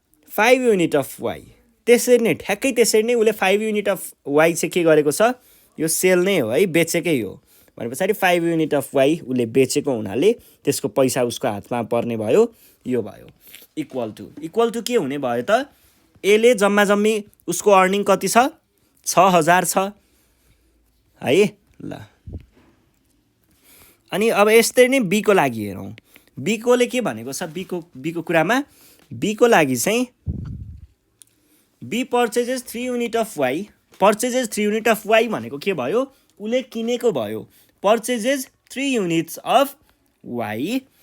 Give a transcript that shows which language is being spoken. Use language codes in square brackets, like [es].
[ne] 5 unit of Y, त्यसरी नै ठ्याक्कै त्यसरी नै उसले 5 युनिट अफ वाई चाहिँ के गरेको छ, यो सेल नै हो है, बेचेकै हो भने पछाडि 5 युनिट अफ वाई उसले बेचेको हुनाले त्यसको पैसा उसको हातमा पर्ने भयो, यो भयो। इक्वल टु के हुने भयो त, एले जम्मा जम्मी उसको अर्निङ कति छ, 6,000 छ है। ल अनि अब यस्तै नै बीको लागि हेरौँ। बीकोले के भनेको छ, बीको कुरामा बीको लागि चाहिँ [en] B purchases 3 unit of Y, purchases 3 unit of Y [ne] भनेको के भयो, उसले किनेको भयो [en] Purchases 3 units of Y.